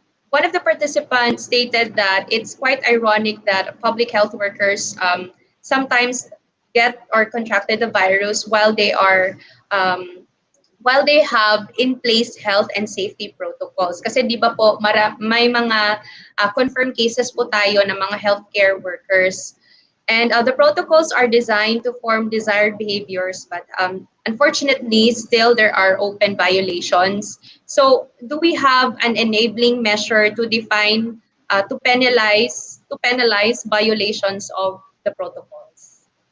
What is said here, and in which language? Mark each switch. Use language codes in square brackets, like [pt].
[en] One of the participants stated that it's quite ironic that public health workers sometimes get or contracted the virus while they have in place health and safety protocols. [tl] Kasi di ba po, may mga confirmed cases po tayo ng mga healthcare workers. [en] And the protocols are designed to form desired behaviors, but unfortunately, still there are open violations. So, do we have an enabling measure to define, to penalize violations of the protocols?